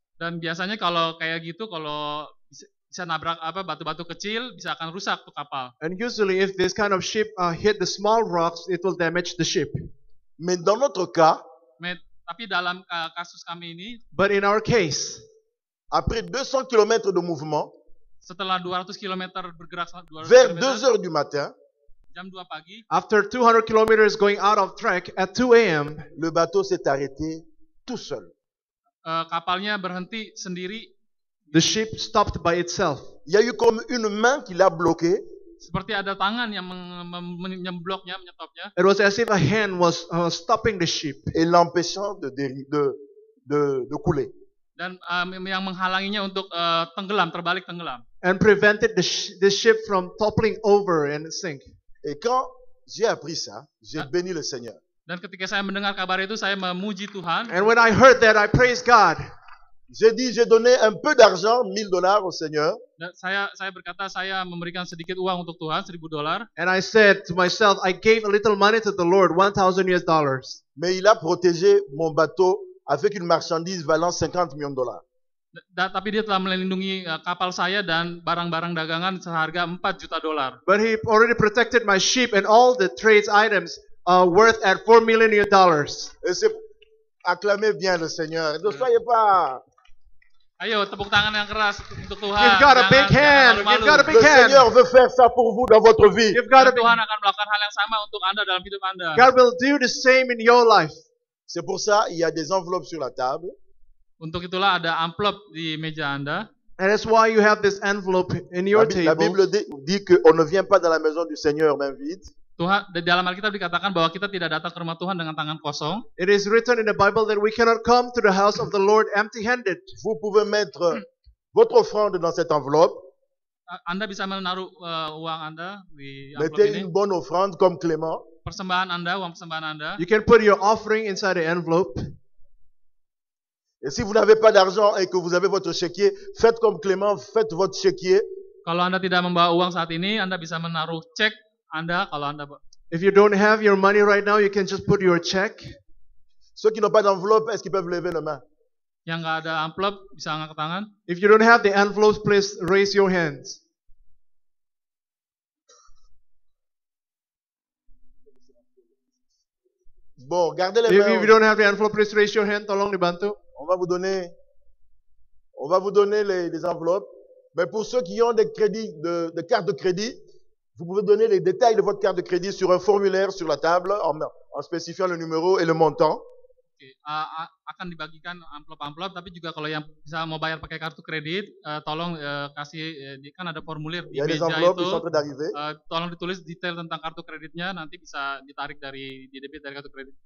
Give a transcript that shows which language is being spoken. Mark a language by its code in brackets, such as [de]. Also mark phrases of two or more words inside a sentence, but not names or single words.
[id] Dan biasanya kalau kayak gitu, kalau bisa nabrak batu-batu kecil, bisa akan rusak tuh kapal. [en] And usually if this kind of ship hit the small rocks, it will damage the ship. [fr] Mais dans notre cas, [id] tapi dalam kasus kami ini, [en] but in our case, [fr] après 200 km de mouvement, [id] setelah 200 km bergerak, [fr] vers 2h du matin, [id] jam 2 pagi, [en] after 200 kilometers going out of track at 2 a.m., [fr] le bateau s'est arrêté tout seul. [id] Kapalnya berhenti sendiri. [en] The ship stopped by itself. [fr] Il y a eu comme une main qui l'a bloqué. [id] Seperti ada tangan yang menyembloknya, menyetopnya. [en] It was as if a hand was stopping the ship [fr] et l'empêchant de couler. [id] Dan yang menghalanginya untuk terbalik tenggelam. [en] And prevented the ship from toppling over and sink. [fr] Et quand j'ai appris ça, j'ai béni le Seigneur. [id] Dan ketika saya mendengar kabar itu, saya memuji Tuhan. [en] And when I heard that, I praised God. [fr] J'ai donné un peu d'argent, $1000 au Seigneur. [id] Dan saya berkata, saya memberikan sedikit uang untuk Tuhan, $1000. [en] And I said to myself, I gave a little money to the Lord, $1,000. [fr] Mais il a protégé mon bateau avec une marchandise valant $50 millions. [id] Tapi dia telah melindungi kapal saya dan barang-barang dagangan seharga $4 juta. [en] But he already protected my ship and all the trades items worth at $4 million. [fr] Et c'est acclamez bien le Seigneur. Ne soyez pas. [id] Ayo, tepuk tangan yang keras untuk Tuhan. [en] Give God a big hand. Give God a big hand. [fr] Le Seigneur veut faire ça pour vous dans votre vie. [id] Tuhan akan melakukan hal yang sama untuk Anda dalam hidup Anda. [en] God will do the same in your life. [fr] C'est pour ça il y a des enveloppes sur la table. [id] Untuk itulah ada amplop di meja Anda. [en] And that's why you have this envelope in your table. [fr] La Bible dit qu'on ne vient pas dans la maison du Seigneur main vide. [id] Tuhan, di dalam Alkitab dikatakan bahwa kita tidak datang ke rumah Tuhan dengan tangan kosong. [en] It is written in the Bible that we cannot come to the house of the Lord empty-handed. [fr] Vous pouvez mettre votre offrande dans cette enveloppe. [id] Anda bisa menaruh uang Anda di amplop [fr] Mettez [id] ini. [fr] une bonne offrande comme Clément. [id] Persembahan Anda, uang persembahan Anda. [en] You can put your offering inside the envelope. [fr] Et si vous n'avez pas d'argent et que vous avez votre chéquier, faites comme Clément, faites votre chéquier. [id] Kalau Anda tidak membawa uang saat ini, Anda bisa menaruh cek Anda. Kalau Anda [en] If you don't have your money right now, you can just put your check. [fr] Ceux qui n'ont pas d'enveloppe, est-ce qu'ils peuvent lever la main? [id] Yang nggak ada amplop bisa angkat tangan. [en] If you don't have the envelopes, please raise your hands. [fr] Bon, gardez les [en] If [fr] mains. [en] you don't have the envelope, please raise your hand. [id] Tolong dibantu. [fr] On va vous donner les enveloppes. Mais pour ceux qui ont des crédits, de cartes de crédit, vous pouvez donner les détails de votre carte de crédit sur un formulaire sur la table en spécifiant le numéro et le montant. [id] Oke, akan dibagikan amplop-amplop, tapi juga kalau yang bisa mau bayar pakai kartu kredit, tolong kasih, kan ada formulir di meja itu, tolong ditulis detail tentang kartu kreditnya, nanti bisa ditarik di debit dari kartu kredit.